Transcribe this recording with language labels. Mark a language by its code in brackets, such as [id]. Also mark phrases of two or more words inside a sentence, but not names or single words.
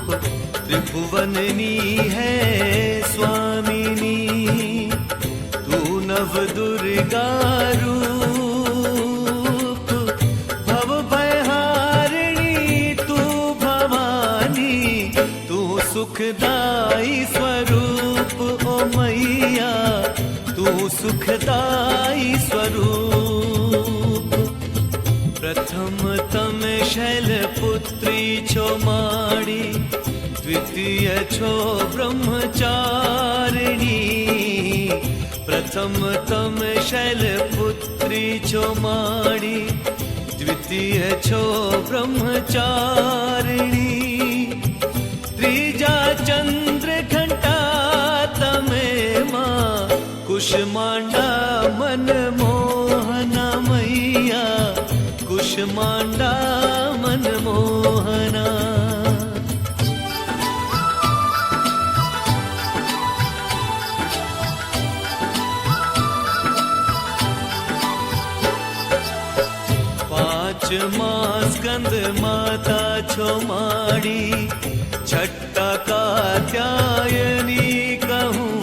[hi] त्रिभुवननी है स्वामिनी तू नव दुर्गा रूप। भव भयहारिणी तू भवानी तू सुखदाई स्वरूप ओ मैया तू सुखदाई स्वरूप। [gu] પ્રથમ તમ શૈલપુત્રી છો માડી દ્વિતીય છો બ્રહ્મચારિણી। પ્રથમ તમ શૈલપુત્રી છો માડી દ્વિતીય છો બ્રહ્મચારિણી। ત્રીજા ચંદ્ર ઘંટા તમે માં કુષ્માંડા મન મોહના મૈયા કુષ્માંડા મન મોહના। પાંચ માસ સ્કંદ માતા છો માડી છઠા કાત્યાયની કહું।